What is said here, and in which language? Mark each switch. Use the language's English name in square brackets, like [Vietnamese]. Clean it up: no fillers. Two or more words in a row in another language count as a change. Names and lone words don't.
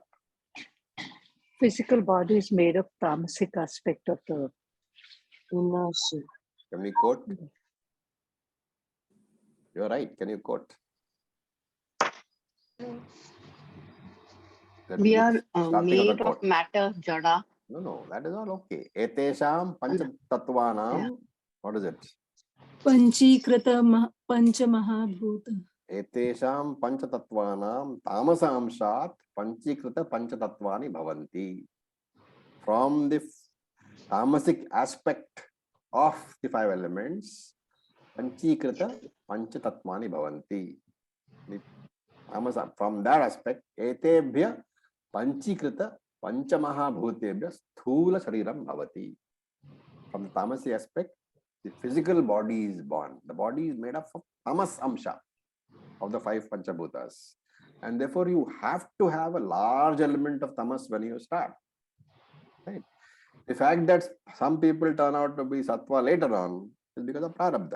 [English] Physical body is made of tamasic aspect of the inertia. Can we quote? You're right. Can you quote? We are Starting of the made of quote. matter, jada. No, that is all okay. [Sanskrit] एतेषां पञ्च तत्त्वानाम्. [English] What is it? [Sanskrit] पञ्चीकृत पञ्चमहाभूत. एतेषां पञ्च तत्त्वानां तामसांशात् पञ्चीकृत पञ्च तत्त्वानि भवन्ति. [English] From the tamasic aspect of the five elements, [Sanskrit] पञ्चीकृत पञ्च तत्त्वानि भवन्ति. [English] From that aspect, [Sanskrit] एतेभ्य पञ्चीकृत पञ्चमहाभूतेभ्य स्थूल शरीरं भवति. [English] From the tamasic aspect, the physical body is born. The body is made up of [Sanskrit] तमस् अंश [English] of the five panchabhutas. And therefore, you have to have a large element of tamas when you start. Right? The fact that some people turn out to be sattva later on is because of prarabdha.